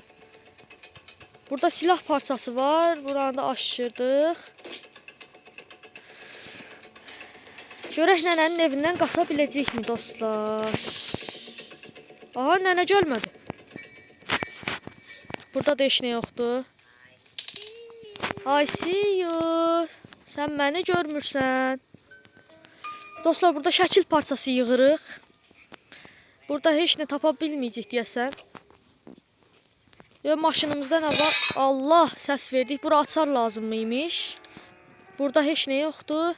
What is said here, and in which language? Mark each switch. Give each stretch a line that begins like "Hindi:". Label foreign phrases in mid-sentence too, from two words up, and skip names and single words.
Azerbaijani: Burada silah parçası var. Buranı da aşırdıq. Görək nənənin evindən qaça biləcəkmi dostlar? Aha, nənə gəlmədi. Burada da heç nə yoxdur.
English: I see you.
Azerbaijani: Sən məni görmürsən. Dostlar, burada şəkil parçası yığırıq. Burada heç nə tapa bilməyəcək deyəsən. Maşınımızda nə var? Allah, səs verdik. Bura açar lazımıymış. Burada heç nə yoxdur.